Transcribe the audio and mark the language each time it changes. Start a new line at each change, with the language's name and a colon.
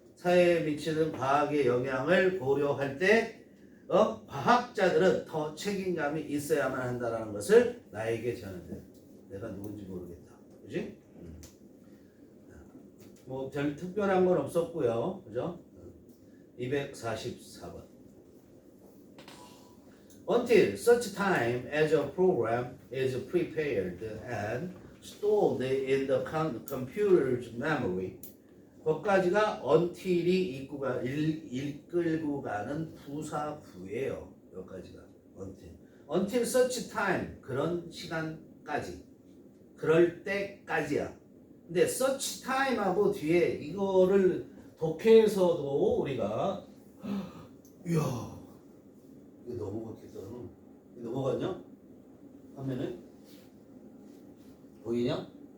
Korean: 사회에 미치는 과학의 영향을 고려할 때 과학자들은 더 책임감이 있어야만 한다는 것을 나에게 제안한대. 내가 누군지 모르겠다. 그지? 뭐 별 특별한 건 없었고요. 그죠? 244번.
English: Until such time as a program is prepared and stored in the computer's memory.
Korean: 거기까지가 until이 이끌고 가는 부사구예요. 여기까지가 until.
English: Until such time
Korean: 그런 시간까지. 그럴 때까지야. 근데 such time하고 뒤에 이거를 독해에서도 우리가 이야 이거 넘어갔겠다. 넘어갔냐? 화면에 보이냐?